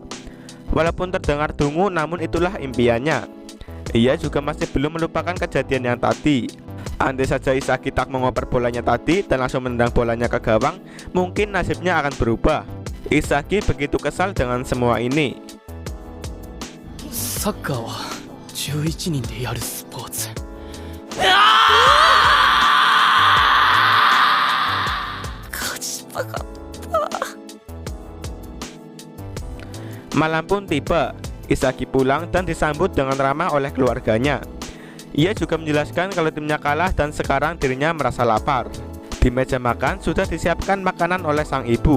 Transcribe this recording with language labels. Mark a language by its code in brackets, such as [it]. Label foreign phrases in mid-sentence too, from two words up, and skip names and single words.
[id] Walaupun terdengar dungu, namun itulah impiannya. Ia juga masih belum melupakan kejadian yang tadi. Andai saja Isagi tak mengoper bolanya tadi dan langsung menendang bolanya ke gawang, mungkin nasibnya akan berubah. Isagi begitu kesal dengan semua ini. [ja] サッカーは11人でやるスポーツ。勝ちたかった。 [id] Malam pun tiba. Isagi pulang dan disambut dengan ramah oleh keluarganya. Ia juga menjelaskan kalau timnya kalah dan sekarang dirinya merasa lapar. Di meja makan sudah disiapkan makanan oleh sang ibu.